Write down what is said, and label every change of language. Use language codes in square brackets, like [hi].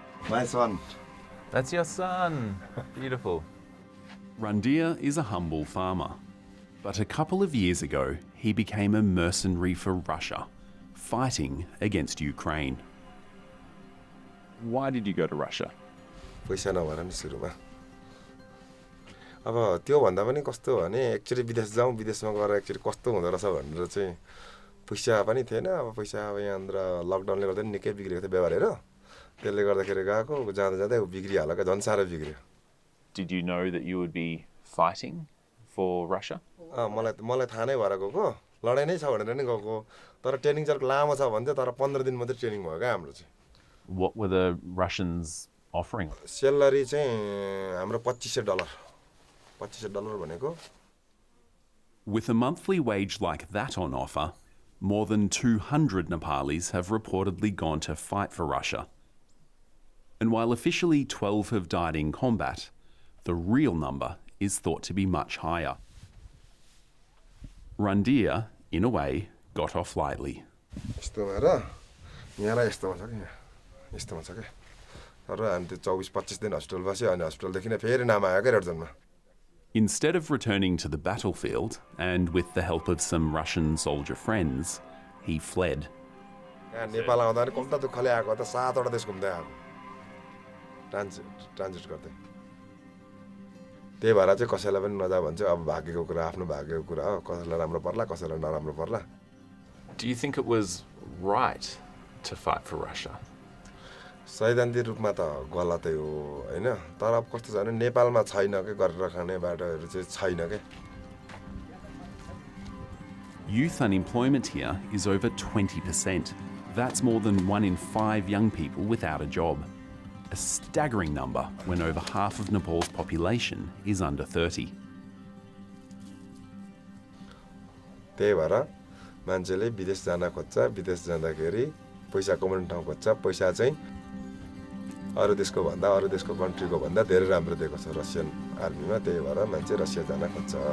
[en] My son. That's your son. Beautiful. Randir is a humble farmer, but a couple of years ago, he became a mercenary for Russia, fighting against Ukraine. Why did you go to Russia? [ne] पैसा नभएर नि सुरुमा अब त्यो भन्दा पनि कस्तो भने एक्चुअली विदेश जाउँ विदेशमा गएर एक्चुअली कस्तो हुँदो रहेछ भनेर चाहिँ पैसा पनि थिएन अब पैसा अब यहाँतिर लकडाउनले गर्दा नि निकै बिग्रेको थियो व्यवहार हेर त्यसले गर्दाखेरि गएको जाँदा जाँदै बिग्रिहाल्यो क्या झन् साह्रो बिग्रियो. [en] Did you know that you would be fighting for Russia? [ne] मलाई थाहा नै भएर गएको लडाइँ नै छ भनेर नि गएको तर ट्रेनिङ चाहिँ लामो छ भन्थ्यो तर 15 दिन मात्रै ट्रेनिङ भयो क्या हाम्रो चाहिँ. [en] What were the Russians offering? [ne] Salary चाहिँ हाम्रो $2500 भनेको. [en] With a monthly wage like that on offer, more than 200 Nepalis have reportedly gone to fight for Russia. And while officially 12 have died in combat, the real number is thought to be much higher. Randir, in a way, got off lightly. [ne] यस्तोमा र यहाँलाई यस्तोमा छ कि यस्तोमा छ कि तर हामी त्यो 24-25 दिन हस्पिटल बस्यो अनि हस्पिटलदेखि नै फेरि नाम आयो क्या रेडजनमा. [en] Instead of returning to the battlefield, and with the help of some Russian soldier friends, he fled. [ne] यहाँ नेपाल आउँदा नि कम्ता दुःखले आएको त 7वटा देश घुम्दै आएको ट्रान्जिट गर्दै त्यही भएर चाहिँ कसैलाई पनि नजा भन्छ अब भाग्यको कुरा आफ्नो भाग्यको कुरा हो कसैलाई राम्रो पर्ला कसैलाई नराम्रो पर्ला. [en] Do you think it was right to fight for Russia? [ne] सैद्धान्तिक रूपमा त गलतै हो हैन तर अब कस्तो छ भने नेपालमा छैन के गरेर खाने बाटोहरु चाहिँ छैन के. [en] Youth unemployment here is over 20%. That's more than 1 in 5 young people without a job. A staggering number when over half of Nepal's population is under 30. [ne] त्यही भएर मान्छेले विदेश जान खोज्छ विदेश जाँदाखेरि पैसा कमाउने ठाउँ खोज्छ पैसा चाहिँ अरु देशको कन्ट्रीको भन्दा धेरै राम्रो दिएको छ रसियन आर्मीमा त्यही भएर मान्छे रसिया जान खोज्छ.